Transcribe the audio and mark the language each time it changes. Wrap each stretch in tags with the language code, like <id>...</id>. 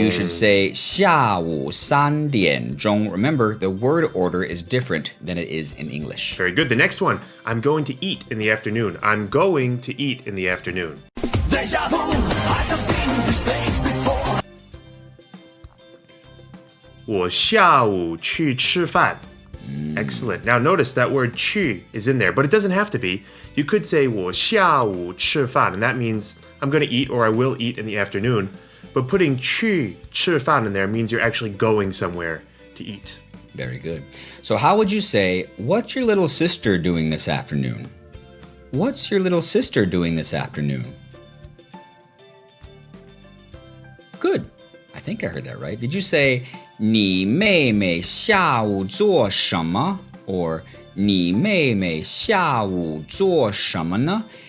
<en>You should say</en> <zh>下午3点钟.</zh> <en>Remember, the word order is different than it is in English. Very good. The next one. I'm going to eat in the afternoon. I'm going to eat in the afternoon. Deja vu, I just been in this place before.</en> <zh>我下午去吃饭</zh> <en>Excellent. Now notice that word 去 is in there, but it doesn't have to be. You could say</en> <zh>我下午吃饭,</zh> <en>and that means I'm going to eat or I will eat in the afternoon. But putting 去吃饭 in there means you're actually going somewhere to eat. Very good. So how would you say, what's your little sister doing this afternoon? What's your little sister doing this afternoon? Good. I think I heard that right. Did you say</en> <zh>你妹妹下午做什么? Or 你妹妹下午做什么呢?</zh>